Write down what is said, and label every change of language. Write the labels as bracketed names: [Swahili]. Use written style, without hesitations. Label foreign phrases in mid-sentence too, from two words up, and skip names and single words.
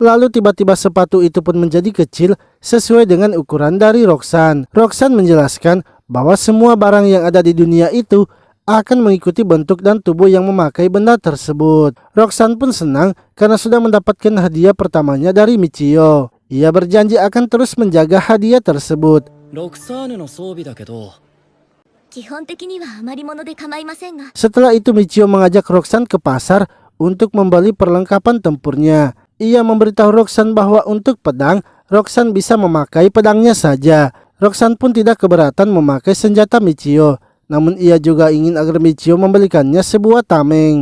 [Indonesian] Lalu tiba-tiba sepatu itu pun menjadi kecil sesuai dengan ukuran dari Roxanne. Roxanne menjelaskan bahwa semua barang yang ada di dunia itu akan mengikuti bentuk dan tubuh yang memakai benda tersebut. Roxanne pun senang karena sudah mendapatkan hadiah pertamanya dari Michio. Ia berjanji akan terus menjaga hadiah tersebut. [Japanese] ロクサーヌの装備だけど、基本的には余り物で構いませんが。 [Indonesian] Setelah itu Michio mengajak Roxanne ke pasar untuk membeli perlengkapan tempurnya. Ia memberitahu Roxanne bahwa untuk pedang, Roxanne bisa memakai pedangnya saja. Roxanne pun tidak keberatan memakai senjata Michio. Namun ia juga ingin agar Michio membelikannya sebuah tameng.